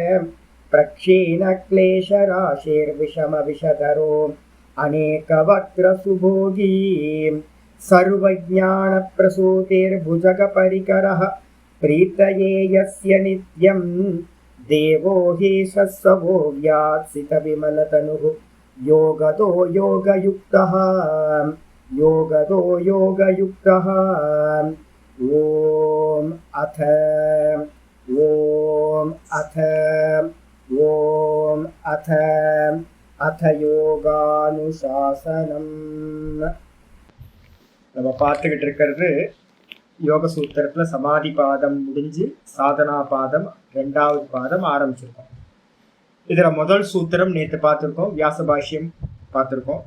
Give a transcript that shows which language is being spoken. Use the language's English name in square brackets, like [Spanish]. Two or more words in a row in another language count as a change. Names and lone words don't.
[Sanskrit] प्रक्षीणक्लेशराशिर्विषमविषधरो अनेकवक्त्रसुभोगी सर्वज्ञानप्रसूतिर्भुजगपरिकरः प्रीतये यस्य नित्यं देवो हि सत्सवो व्यात्सितविमलतनुः योगतो योगयुक्तः योगतो योगयुक्तः। ॐ अथ யோகானுசாசனம். [Tamil] நம்ம பார்த்துக்கிட்டு இருக்கிறது யோக சூத்திரத்துல சமாதி பாதம் முடிஞ்சு சாதனா பாதம் 2வது பாதம் ஆரம்பிச்சிருக்கோம். இதுல முதல் சூத்திரம் நேற்று பார்த்திருக்கோம், வியாச பாஷ்யம் பார்த்திருக்கோம்.